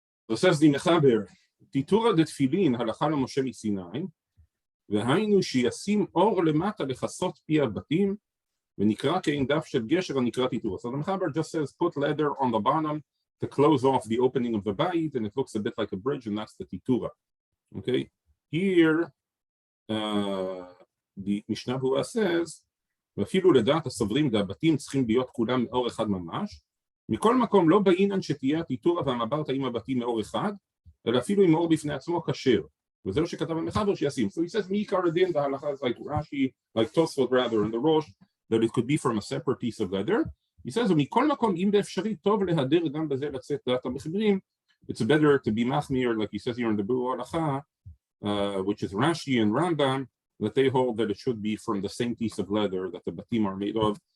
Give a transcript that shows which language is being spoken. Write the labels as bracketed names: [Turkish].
[English] So says the Mechaber, [Hebrew] Titura detfilin halacha Moshe misinai, והיינו שישים אור למטה לכסות פי הבתים, ונקרא כאין דף של גשר הנקרא טיטורה. [English] So the Mechaber just says, put leather on the bottom to close off the opening of the bayit, and it looks a bit like a bridge, and that's the Titura. Okay, here, the Mishnah Berurah says, [Hebrew] ואפילו לדעת הסוברים והבתים צריכים להיות כולם מאור אחד ממש, מכל מקום לא בעינן שתהיה הטיטורה והמברתא עם הבתים מאור אחד, אלא אפילו עם אור בפני עצמו כשר. וזהו שכתב המחבר שישים. [English] So he says, [Hebrew] מעיקר הדין בהלכה, [English] like Rashi, like Tosfot rather, in the Rosh, that it could be from a separate piece of leather. He says, [Hebrew] ומכל מקום, אם באפשרי טוב להדר גם בזה לצאת דעת המחברים, [English] it's better to be machmir, like he says here in the Berurah Halacha, which is Rashi and Rambam, that they hold that it should be from the same piece of leather that the batim are made of.